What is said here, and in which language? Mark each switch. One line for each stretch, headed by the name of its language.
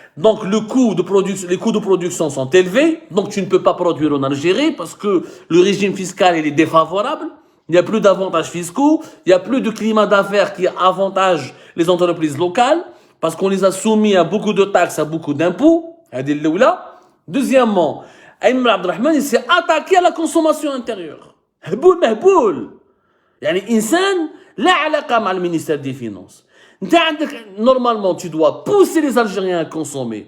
French: Donc les coûts de production sont élevés, donc tu ne peux pas produire en Algérie parce que le régime fiscal il est défavorable. Il n'y a plus d'avantages fiscaux, il n'y a plus de climat d'affaires qui avantage les entreprises locales parce qu'on les a soumis à beaucoup de taxes, à beaucoup d'impôts.
Arabic: هذه الأولى.
French: Deuxièmement, Ayman Abdelrahman, il s'est attaqué à la consommation intérieure.
Arabic: هبول مهبول. يعني إنسان لا علاقة مع المينيستère des Finances.
French: Normalement, tu dois pousser les Algériens à consommer.